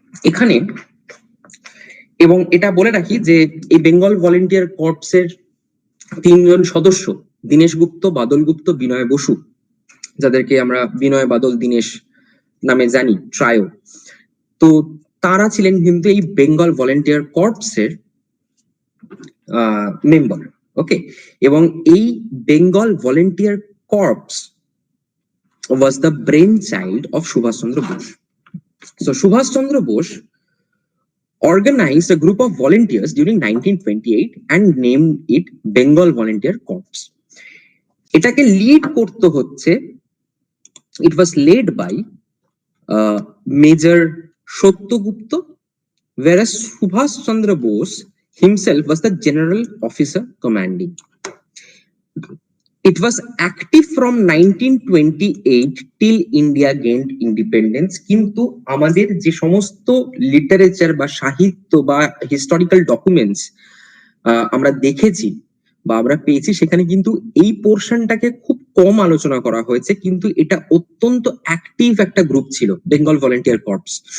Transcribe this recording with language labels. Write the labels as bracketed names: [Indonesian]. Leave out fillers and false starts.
[Bangla] এখানে, এবং এটা বলে রাখি যে এই বেঙ্গল ভলেন্টিয়ার কর্পসের 3জন সদস্য, দীনেশ গুপ্ত, বাদল গুপ্ত, বিনয় বসু, যাদেরকে আমরা বিনয়, বাদল, দীনেশ নামে জানি, ট্রায়ো। তো তারা ছিলেন কিন্তু এই বেঙ্গল ভলেন্টিয়ার কর্পসের মেম্বার। ওকে, এবং এই [English] Bengal volunteer corps was the brainchild of Subhash Chandra Bose. So Subhash Chandra Bose organized a group of volunteers during 1928 and named it Bengal Volunteer Corps. [Bangla] এটাকে লিড করতে হচ্ছে, [English] it was led by Major Satyagupta, whereas Subhash Chandra Bose himself was the general officer commanding. It was active from 1928 till India gained independence. [Bangla] কিন্তু আমাদের যে সমস্ত literature বা সাহিত্য বা হিস্টোরিক্যাল ডকুমেন্টস আমরা দেখেছি বা আমরা পেয়েছি, সেখানে কিন্তু এই পোর্শনটাকে খুব কম আলোচনা করা হয়েছে, কিন্তু এটা অত্যন্ত অ্যাক্টিভ একটা গ্রুপ ছিল বেঙ্গল ভলেন্টিয়ার কর্পস।